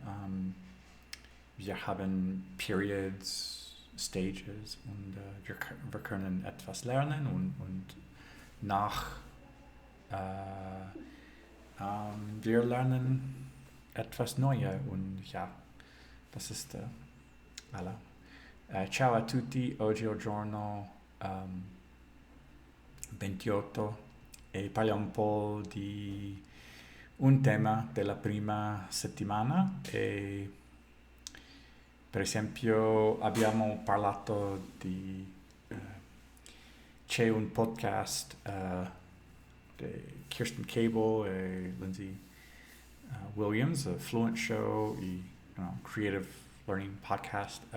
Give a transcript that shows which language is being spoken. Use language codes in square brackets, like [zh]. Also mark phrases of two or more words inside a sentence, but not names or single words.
[de] Wir haben [en] Periods, Stages [de] und wir können etwas lernen und nach wir lernen etwas Neues und ja, das ist alla. [it] Ciao a tutti, oggi è il giorno 28 e parliamo un po' di un tema della prima settimana e per esempio abbiamo parlato di c'è un podcast di Kirsten Cable e Lindsay Williams, a Fluent Show, Creative Learning Podcast